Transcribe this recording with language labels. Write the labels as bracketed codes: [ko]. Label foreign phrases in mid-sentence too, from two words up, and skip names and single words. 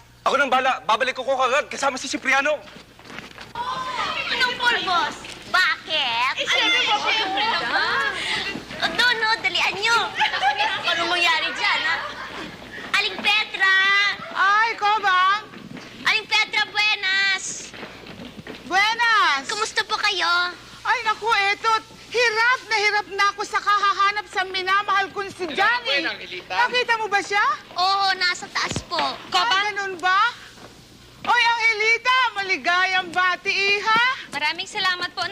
[tl] Ako nang bala, babalik ko kagad kasama si Cipriano. Anong pulbos? Bakit? Siyempre naman. Doon, no, dalian nyo. Anong mangyari dyan, ha? Aling Petra! Ay, Kobang! [es] Aling Petra, buenas! [tl] Buenas! Kumusta po kayo? Ay, naku, eto. Hirap na ako sa kahahanap sa minamahal kong si Johnny. Nakita mo ba siya? Oo, nasa taas po. Ganun ba? Oy, Angelita, maligayang bati, iha. Maraming salamat po.